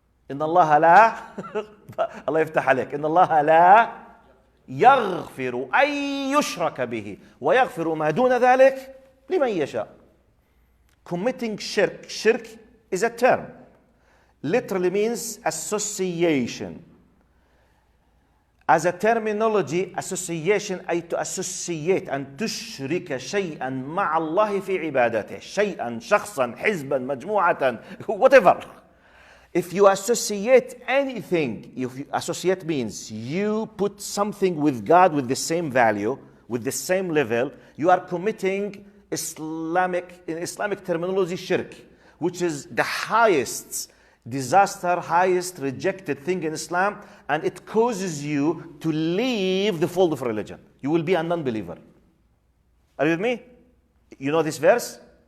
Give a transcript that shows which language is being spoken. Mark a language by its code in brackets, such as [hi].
[ar] إن الله لا الله يفتح عليك. إن الله لا يغفر أن يشرك به ويغفر ما دون ذلك لمن يشاء. [en] Committing shirk is a term. Literally means association. As a terminology, association [ar] أي [en] to associate [ar] أن تشرك شيئا مع الله في عبادته. شيئا شخصا حزبا مجموعة [en] whatever. If you associate anything, if you associate means you put something with God with the same value, with the same level, you are committing in Islamic terminology, shirk, which is the highest disaster, highest rejected thing in Islam, and it causes you to leave the fold of religion. You will be a non-believer. Are you with me? You know this verse?